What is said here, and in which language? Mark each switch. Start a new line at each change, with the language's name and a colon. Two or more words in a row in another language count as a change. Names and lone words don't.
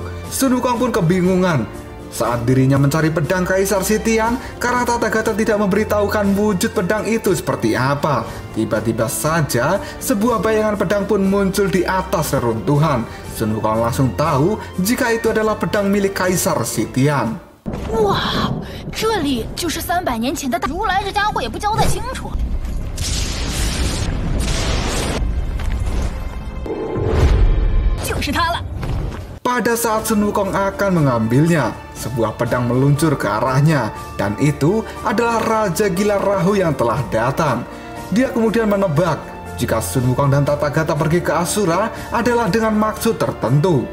Indonesian: Sun Wukong pun kebingungan saat dirinya mencari pedang Kaisar Sitian karena Tathagata tidak memberitahukan wujud pedang itu seperti apa. Tiba-tiba saja sebuah bayangan pedang pun muncul di atas reruntuhan. Sun Wukong langsung tahu jika itu adalah pedang milik Kaisar Sitian.
Chinese: Wow, 这里就是300年前的大如来，这家伙也不交代清楚。就是他了。
Indonesian: Pada saat Sun Wukong akan mengambilnya, sebuah pedang meluncur ke arahnya, dan itu adalah Raja Gila Rahu yang telah datang. Dia kemudian menebak jika Sun Wukong dan Tathagata pergi ke Ashura adalah dengan maksud tertentu.